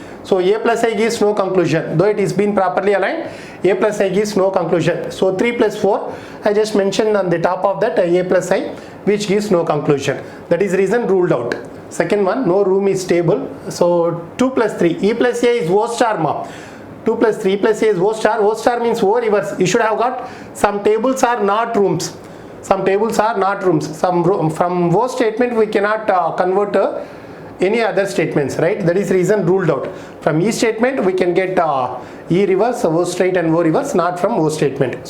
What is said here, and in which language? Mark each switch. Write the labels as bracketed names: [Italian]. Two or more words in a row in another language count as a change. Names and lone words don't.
[English] So A plus I gives no conclusion. Though it is been properly aligned, A plus I gives no conclusion. So 3 plus 4, I just mentioned on the top of that A plus I, which gives no conclusion. That is reason ruled out. Second one, no room is stable. So 2 plus 3, E plus A is O star ma. 2 plus 3 plus A is O star. O star means O reverse. You should have got some tables are not rooms. Some tables are not rooms. From O statement we cannot convert any other statements, right? That is reason ruled out. From E statement we can get E reverse, O straight and O reverse, not from O statement.